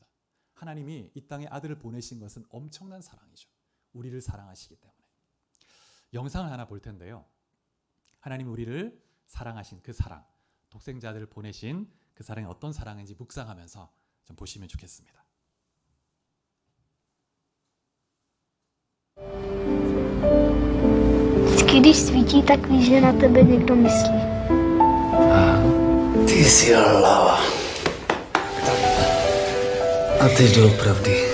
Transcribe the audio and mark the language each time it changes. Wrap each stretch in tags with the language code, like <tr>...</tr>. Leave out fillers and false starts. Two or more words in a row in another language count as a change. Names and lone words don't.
<ko>하나님이 이 땅에 아들을 보내신 것은 엄청난 사랑이죠. 우리를 사랑하시기 때문에. 영상을 하나 볼 텐데요. 하나님 우리를 사랑하신 그 사랑, 독생자 아들을 보내신 그 사랑이 어떤 사랑인지 묵상하면서 좀 보시면 좋겠습니다.</ko> <cs>Když svítí, tak víš, že na tebe někdo myslí. Ty jsi hlava. A teď doopravdy.</cs>